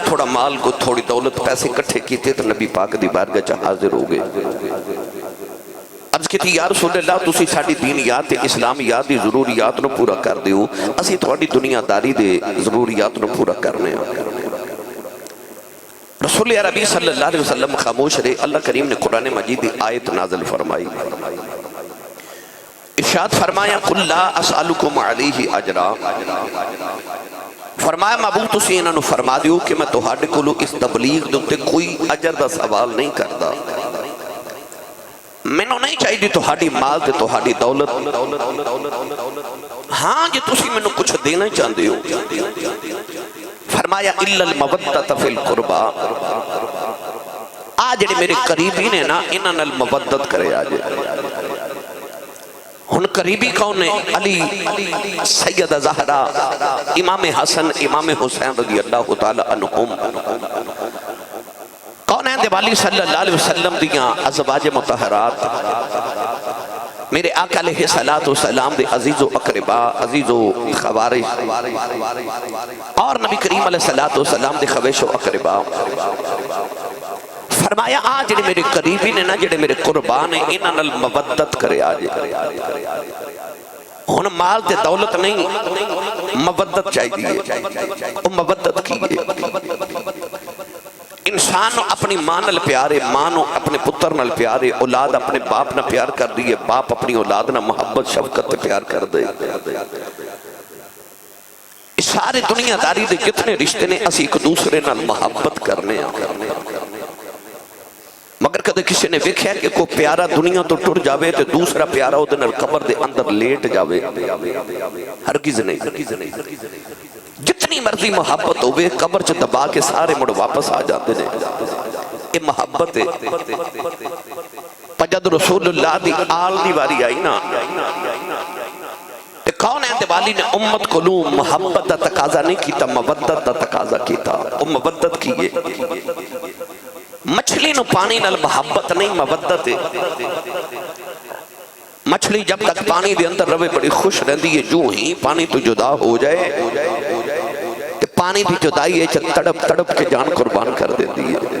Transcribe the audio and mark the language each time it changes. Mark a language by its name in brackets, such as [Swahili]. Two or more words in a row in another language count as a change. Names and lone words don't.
[Punjabi] تھوڑا مال کو تھوڑی دولت پیسے کٹھے کیتے تو نبی پاک دی بارگاہ چا حاضر ہو گئے عرض کہتی [Arabic] یا رسول اللہ [Punjabi] تسی ساڑھی دینیات اسلامیات دی ضروریات نو پورا کر دیو اسی تھوڑی دنیا داری دے ضروریات نو پورا کرنے رسول عربی [Arabic] صلی اللہ علیہ وسلم [Punjabi] خاموش رہے اللہ کریم نے قرآن مجید دی آیت نازل فرمائی ارشاد فرمایا [Arabic] قُلْ لَا أَسْأَلُكُمْ عَلَيْهِ أَجْرًا [Punjabi] فرمایا محبوب تسی انہوں نے فرما دیو کہ میں تہاڈے کولو اس تبلیغ دے کوئی اجر دا [Urdu] سوال نہیں کرتا [Punjabi] میں نہیں چاہیے تہاڈی مال تے تہاڈی دولت ہاں جی تسی میں کچھ [Urdu] دینا چاہتے ہو [Punjabi] فرمایا [Arabic] إِلَّا الْمَوَدَّةَ فِي الْقُرْبَى [Punjabi] آج میرے قریبی نے نا انہاں المودت کرے آج ہن قریبی کون ہے علی سیدہ زہرا امام حسن امام حسین [Arabic] رضی اللہ تعالی عنہم [Punjabi] کون ہیں دیوالی [Arabic] صلی اللہ علیہ وسلم [Punjabi] دیاں ازواج مطہرات میرے آقا [Arabic] علیہ السلام [Punjabi] دے عزیز و اقربا عزیز و خوارش اور نبی کریم [Arabic] علیہ السلام [Punjabi] دے خویش و اقربا فرمایا آج جڑے میرے قریبی نے نا جڑے میرے قربان ہیں انہاں نال مودت کرے آج ہن مال تے دولت نہیں مودت چاہیے وہ مودت کی ہے انسان اپنی ماں نال پیارے ماں اپنے پتر نال پیارے اولاد اپنے باپ نال پیار کر دیئے باپ اپنی اولاد نال محبت شفقت پیار کر دے اس سارے دنیا داری دے کتنے رشتے نے اسی ایک دوسرے نال محبت کرنے مگر کدے کسی نے ویکھیا کہ کوئی پیارا دنیا تو ٹر جاوے تے دوسرا پیارا او دے نال قبر دے اندر لیٹ جاوے؟ [Urdu] ہرگز نہیں۔ [Punjabi] جتنی مرضی محبت ہوئے قبر چ دبا کے سارے مڑ واپس [Urdu] آ جاتے ہیں۔ یہ محبت ہے۔ [Punjabi] جد رسول اللہ دی آل دی واری آئی نا، کون ہے دیوالی نے امت کو لوں محبت دا تقاضا نہیں کیتا، مودت دا تقاضا کیتا۔ او مودت کیے، مچھلی نو پانی نال محبت نہیں مودت ہے۔ مچھلی جب تک پانی دے اندر روے بڑی خوش رہندی ہے، جو ہی پانی تو جدا ہو جائے تے پانی دی جدائی ہے تڑپ تڑپ کے جان قربان کر دیتی ہے۔